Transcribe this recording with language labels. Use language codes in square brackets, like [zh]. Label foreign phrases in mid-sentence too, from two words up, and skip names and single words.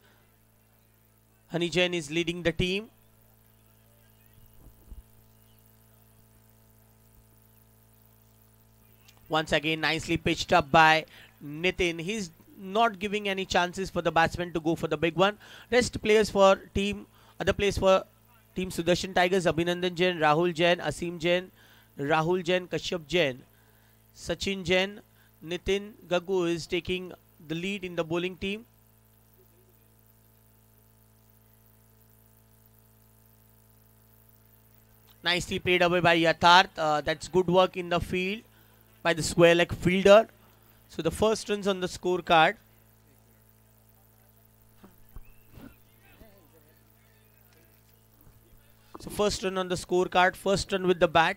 [en] Honey Jain is leading the team. Once again, nicely pitched up by Nitin. He's not giving any chances for the batsman to go for the big one. Rest players for team, other players for team Sudarshan Tigers: Abhinandan Jain, Rahul Jain, Asim Jain, Rahul Jain, Kashyap Jain, Sachin Jain, Nitin. Gaggu is taking the lead in the bowling team. Nicely played away by Yatharth. That's good work in the field by the square leg fielder. So the first runs on the scorecard. So first run on the scorecard, first run with the bat.